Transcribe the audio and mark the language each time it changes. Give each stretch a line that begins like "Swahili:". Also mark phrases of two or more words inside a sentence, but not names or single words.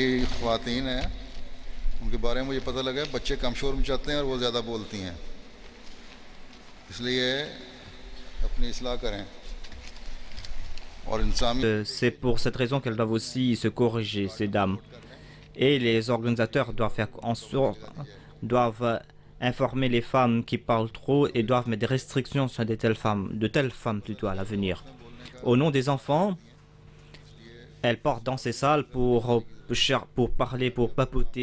Urdu: خواتین ہیں ان کے بارے میں مجھے پتا لگا ہے بچے کم شور مچاتے ہیں اور وہ زیادہ بولتی ہیں اس لیے اپنی اصلاح کریں اور انسانی
French: C'est pour cette raison qu'elles doivent aussi se corriger, ces dames. Et les organisateurs doivent faire en sorte, doivent informer les femmes qui parlent trop et doivent mettre des restrictions sur de telles femmes plutôt à l'avenir. Au nom des enfants, elles portent dans ces salles pour parler, pour papoter.